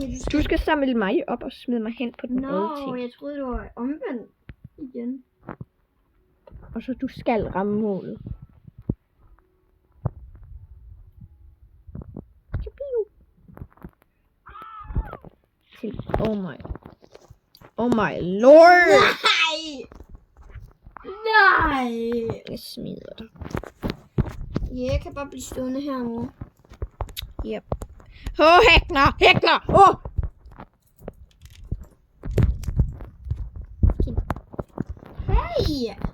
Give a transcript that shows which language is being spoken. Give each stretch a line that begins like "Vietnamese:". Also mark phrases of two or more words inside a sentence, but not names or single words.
Danish: du skal samle mig op og smide mig hen på den røde ting. Jeg troede, det var omvendt igen. Og så du skal ramme målet.
English: Til Oh my lord!
Danish: Nej! Jeg smider dig. Ja, jeg kan bare blive stående her nu. Yep. Hækner! Hey!